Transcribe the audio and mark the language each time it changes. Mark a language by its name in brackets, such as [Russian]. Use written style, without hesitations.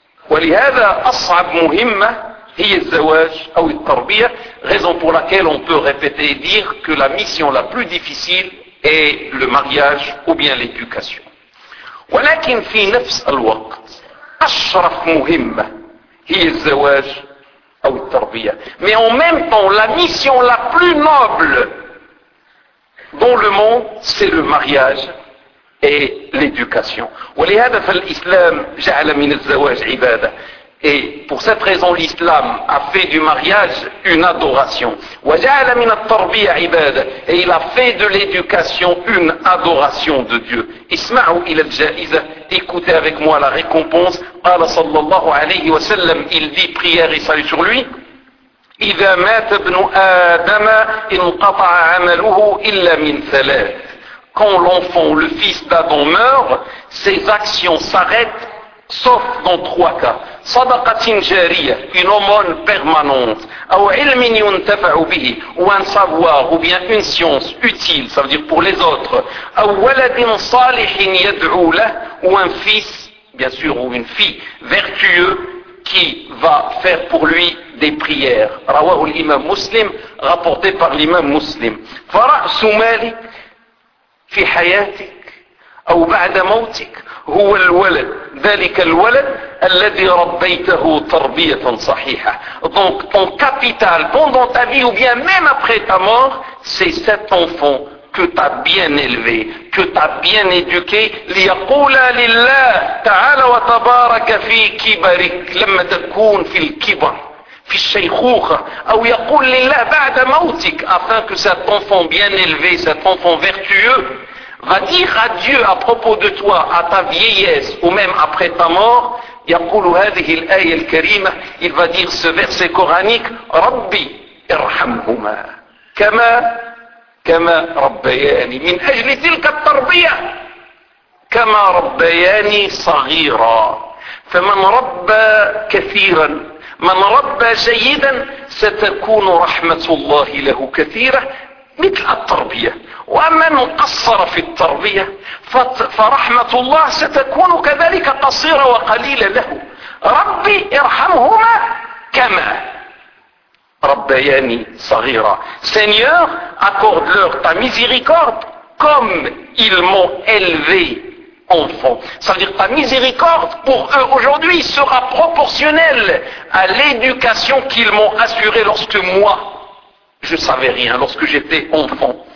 [Arabic] ولهذا أصعب مهمة هي الزواج أو التربية, [French] raison pour laquelle on peut répéter et dire que la mission la plus difficile est le mariage ou bien l'éducation. [Arabic] ولكن في نفس الوقت أشرف مهمة الزواج أو التربية. [French] Mais en même temps, la mission la plus noble dans le monde, c'est le mariage et l'éducation. [Arabic] ولهذا فالإسلام جعل من الزواج عبادة. [French] Et pour cette raison, l'islam a fait du mariage une adoration. [Arabic] وجعل من التربية عبادة. [French] Et il a fait de l'éducation une adoration de Dieu. [Arabic] اسمعوا إلى الجائزة. [French] Écoutez avec moi la récompense. [Arabic] قال صلى الله عليه وسلم. [French] Il dit prière et salut sur lui. [Arabic] إذا مات ابن آدم انقطع عمله إلا من ثلاث. [French] Quand l'enfant, le fils d'Adam meurt, ses actions s'arrêtent, sauf dans trois cas. [Arabic] Sadaqatin jariya, [French] une aumône permanente. Ou [Arabic] ilmin yuntafa'u bihi, [French] ou un savoir, ou bien une science utile, ça veut dire pour les autres. Ou [Arabic] waladin salihin yad'u lah, [French] ou un fils, bien sûr, ou une fille vertueux, qui va faire pour lui des prières. [Arabic] Rawahu [French] l'imam muslim, rapporté par l'imam muslim. [Arabic] Fara'su malik, في حياتك أو بعد موتك هو الولد ذلك الولد الذي ربيته تربية صحيحة. [French] Donc ton capital pendant ta vie ou bien même après ta mort, c'est cet enfant que tu as bien élevé, que tu as bien éduqué. [Arabic] ليقول لله تعالى وتبارك في كبرك لما تكون في الكبر في الشيخوخة أو يقول لله بعد موتك, [French] afin que cet enfant bien élevé, cet enfant vertueux va dire à Dieu à propos de toi à ta vieillesse ou même après ta mort. [Arabic] يقول هذه الآية الكريمة, [French] il va dire ce verset coranique, [Arabic] ربي ارحمهما كما ربياني, من أجل تلك التربية كما ربياني صغيرا. فمن ربى كثيرا من ربى جيدا ستكون رحمة الله له كثيرة مثل التربية, ومن قصر في التربية فرحمة الله ستكون كذلك قصيرة وقليلة له. ربي ارحمهما كما ربياني صغيرا. [French] Seigneur, accorde leur ta miséricorde comme ils m'ont élevé enfant. Ça veut dire ta miséricorde pour eux aujourd'hui sera proportionnelle à l'éducation qu'ils m'ont assurée lorsque moi je savais rien, lorsque j'étais enfant.